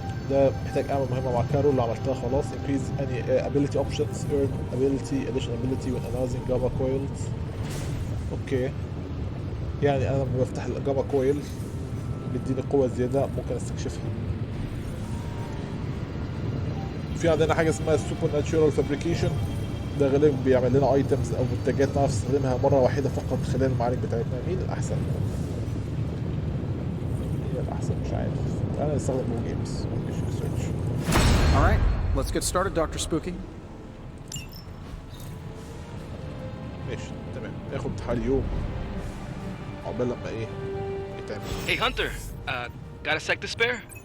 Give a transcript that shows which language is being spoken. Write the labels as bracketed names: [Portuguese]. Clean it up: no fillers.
[Arabic] ده محتاج اعمل مهمه مع كارول اللي عملتها خلاص. [English] increase any ability options, earn ability, additional ability when analyzing gamma coils. [Arabic] اوكي، يعني انا لما بفتح الجاما كويل بيديني قوه زياده ممكن استكشفها. في عندنا حاجه اسمها السوبر ناتشورال فابريكيشن، ده غالبا بيعمل لنا ايتمز او منتجات نعرف نستخدمها مره واحده فقط خلال المعارك بتاعتنا. مين الاحسن؟ هي الاحسن مش عارف. انا استخدم بو جيمز. [English] All right, let's get started, Dr. Spooky. [Arabic] ماشي تمام، ياخد حوالي يوم عقبال لما ايه يتعمل. [English] Hey Hunter, got a sec to spare?